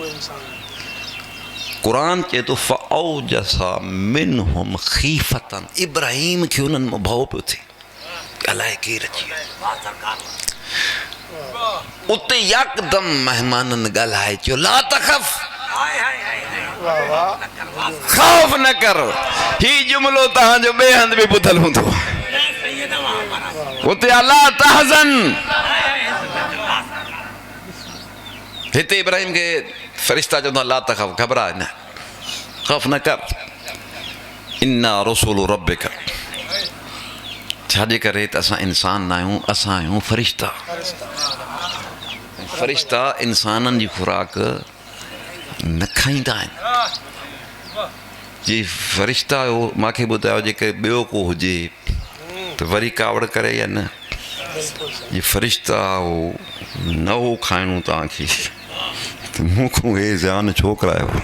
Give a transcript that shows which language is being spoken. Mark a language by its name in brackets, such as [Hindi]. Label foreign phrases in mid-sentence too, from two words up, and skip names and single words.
[Sindhi] क़ुर चए थो [Arabic] فأوجس منهم خيفة [Sindhi] इब्राहिम खे उन्हनि मां भउ पियो थिए अलाए केरु अची उते यकदम महिमाननि ॻाल्हाए चयो [Arabic] لا تخف [Sindhi] ख़ौफ़ न कर ही जुमिलो तव्हांजो ॿिए हंधि बि ॿुधल हूंदो उते [Arabic] ألا تحزن [Sindhi] हिते इब्राहिम खे फ़रिश्ता चवंदा [Arabic] لا تخف [Sindhi] घबराए न ख़ौफ़ न कर [Arabic] إنا رسل ربك [Sindhi] छाजे करे त असां इंसान न आहियूं असां आहियूं फ़रिश्ता फ़रिश्ता इंसाननि जी खुराक न खाईंदा आहिनि जी फ़रिश्ता हो मूंखे ॿुधायो जेके ॿियो को हुजे त वरी कावड़ करे या न जी फ़रिश्ता हो न हो खाइणो तव्हांखे त मूंखां हे ज़ान छो करायो